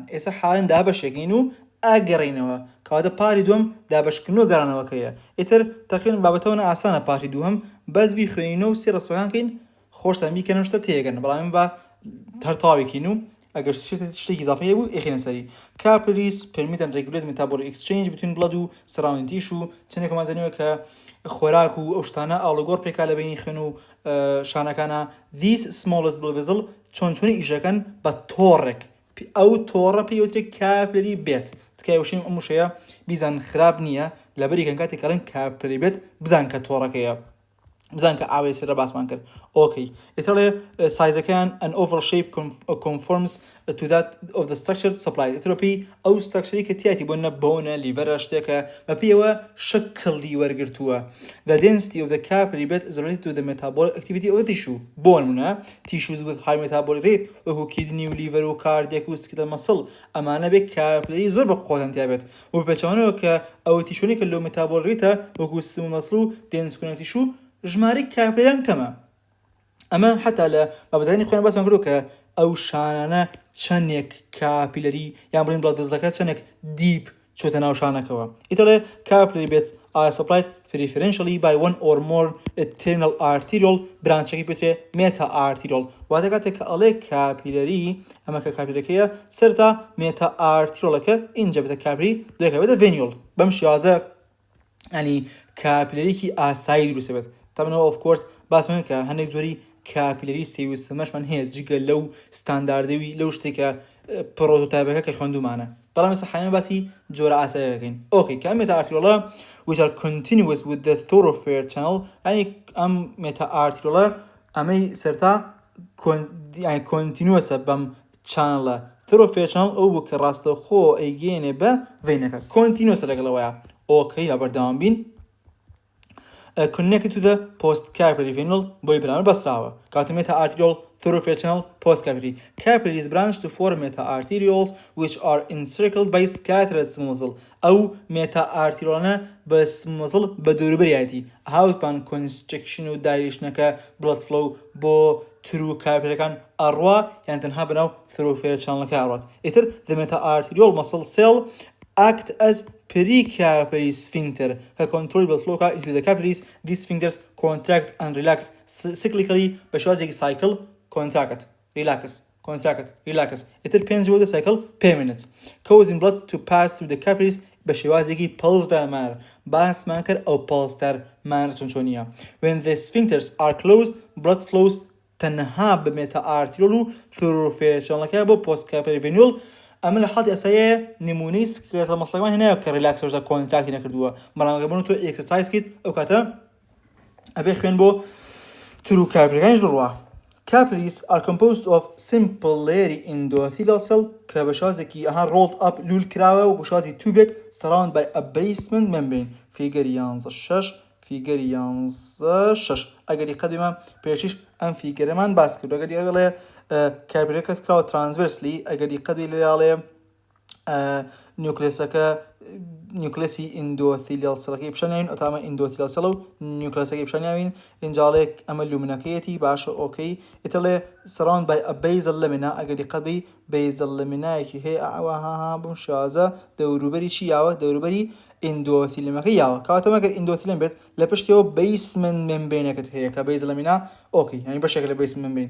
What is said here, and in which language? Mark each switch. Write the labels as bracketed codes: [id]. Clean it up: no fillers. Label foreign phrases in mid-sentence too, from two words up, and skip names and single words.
[ckb] ئێستا حاڵێن دابەشێکین و ئاگەڕینەوە کەواتە پاری دووەم دابەشکردنەوە گەڕانەوەکەیە. ئیتر تەقریباً بابەتەوە ئاسانە پارتی دووەم بەس بیخوێنینەوە و سێ ڕستەکان کەین خۆشتان بیکەنەوە شتە تێگەن بەڵام بە هەرتاوێکین و ئەگەر شتێکی اضافه بوو ئێخینە سەری. [en] Capillaries permit and regulate metabolic exchange between blood و surrounding tissue. [ckb] چەندێکمان زانیوە کە خۆراک و ئەو شتانە ئاڵوگۆڕ پێکا لە بینی خوێن و شانەکانە. [en] These smallest blood vessel [ckb] چۆنچۆنی ئیژەکەن بە تۆڕێک ئەو تۆڕە پێوترێت کاپلەری بێت. تکای وشەی ئەم وشەیە بیزان خراپ نییە لەبەری کەن کاتێک کەڵێن کاپلەری بێت بزان کە تۆڕەکەیە بزان کە ئاوێ سێرە باسمان کرد. ئۆکەی ئێتەڵێ سایزەکەیان [en] an oval shape conforms to that of the structured supply. [ckb] ئێتەڵێ ئەو ستراکچەری کە تیاتی بۆنە بۆنە لیڤەرە شتێکە بەپێیەوە شەکڵی وەرگرتووە. [en] The density of the capillary bed is related to the metabolic activity of the tissue. [ckb] بۆ نمونە [en] tissues with high metabolic rate [ckb] وەکو کیدنی و لیڤەر و کاردیاک و [en] skeletal muscle [ckb] ئەمانە بێت کاپلەری زۆر بە قۆتان تیابێت و بەپێچەوانەوە کە ئەو تیشوونی کە لەو [en] metabolic rate [ckb] وەکو [en] smooth muscle [ckb] و [en] dense connective tissue [ckb] ژماری کاپلەریان کەمە. ئەمە حتا لە بابەتەکانی خۆیان باسمان کردو کە ئەو شانانە چەندێک کاپیلەری یان بڵین بڵاد دەستەکە چەندێک دیپ چۆتە ناو شانەکەوە. [en] ئیتەڵێ capillary beds are supplied preferentially by one or more internal arterial branchێکی پێوترێ meta arterial. [ckb] واتە کاتێک کە ئەڵێ کاپیلەری ئەمە کە کاپیلەکەیە سەرتا [en] meta arterialەکە [ckb] اینجا بێتە کاپیلەری دوێکە بێتە venule. بەم شێوازە ینی کاپیلەریکی ئاسایی دروست بێت. طبعاً [en] of course [ckb] باسمان کە هەندێک جۆری کاپیلەری سێویستەمەشمان هەیە جگە لەو ستانداردەوی لەو شتێکە پرۆتۆتایپەکە کە خوێندومانە بەڵام ئێستا حالەن باسی جۆرە ئاساییەکەین. ئۆکەی کە ئەم مێتا ئارتریۆڵە [en] which are continuous with the thoroughfare channel [ckb] ینی ئەم مێتا ئارتریۆڵە ئەمەی سەرتا ینی کۆنتینووسە بەم چانەڵە [en] thoroughfare channel [ckb] ئەو بوو کە ڕاستەوخۆ ئەیگەێنێ بە ڤینەکە کۆنتینووسە لەگەڵەوەیە. ئۆکەی یا بەردەوام بین. [en] Connected to the post-capillary venule [ckb] بۆی بەرامبەر بەستراوە. [en] کاتە meta arterial thoroughfare channel post-capillary. Capillaries branch to form meta arterioles which are encircled by scattered smooth muscle. [ckb] ئەو [en] meta arteriolانە [ckb] بە [en] smooth muscle [ckb] بە دووروبەریەتی هاوتمان constriction و dilationەکە [en] blood flow [ckb] بۆ [en] true capillary [ckb] ئەڕوا یان تەنها بەناو [en] thoroughfare channelەکە [ckb] ئەڕوات. [en] ئیتر the meta arterial muscle cell act as pericapillary sphincter who control blood flow into the capillaries. These sphincters contract and relax cyclically بشوازێکی cycle contract relax contract relax. It depends on the cycle per minute causing blood to pass through the capillaries بشوازێکی pulsed manner. [ckb] باسمان کرد ئەو pulsed manner چۆنیە. [en] When the sphincters are closed blood flows [ckb] تەنها بە [en] meta arterial و thoroughfare channelەکە بۆ post capillary venule. [ckb] ئەمە لە حاڵی ئەسایە نمونەی سکلێتە مەسڵەکەمان هێنایە کە ریلاکسەردا کۆنتراکتی نەکردووە بەڵام ئەگەر تۆ ئێکسەرسایز کەیت ئەو کاتە ئەبێ خوێن بۆ ترو کاپیلەریەکانیش بڕوا. [en] Capillaries are composed of simple layery endothelial cell [ckb] کە بە شازێکی [en] rolled up [ckb] لول کراوە و بە شازی توبێک [en] surrounded by a basement membrane. [ckb] فیگەری 11 فیگەری 11 ئەگەری قەدیمە پێشیش ئەم فیگەرەمان باس کرد ئەگەری ئەگەڵێ کاپیلەکەت کراوە ترانسڤرسلی ئەگەری قەدوی لێڵێ نیوکلێسەکە نیوکلێسی ئیندۆثیلیال سەڵەکەی پیشانیاوین ئەتامە ئیندۆثیلیال سەڵە و نیوکلێسەکەی پیشانیاوین ئینجاڵێک ئەمە لومنەکەیەتی باشە ئۆکەی ئیتەڵێ [en] surround by a basal lamina [ckb] ئەگەری قەدبی بەیزەل لەمینایەکی هەیە ئەوەها بم شازە دەوروبەری چی یاوە دەوروبەری ئیندۆثیلیمەکە یاوە کاتەمەگەر ئیندۆثیلیم بێت لە پشتەوە بەیسمنت ممبرینەکەت هەیە کە بەیزەل لەمینە ئۆکەی یعنی بەشێک لە بەیسمنت ممبرین.